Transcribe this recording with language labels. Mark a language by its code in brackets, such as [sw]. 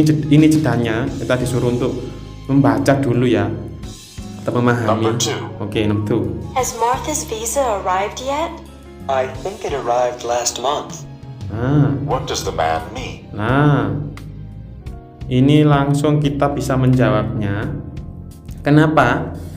[id] Ini jedanya, kita disuruh untuk membaca dulu ya, atau memahami. [en] Number 2. [id] Oke, nomor 2. [en] Has Martha's visa arrived yet? I think it arrived last month. What does the man mean? [id] Nah, ini langsung kita bisa menjawabnya. Kenapa?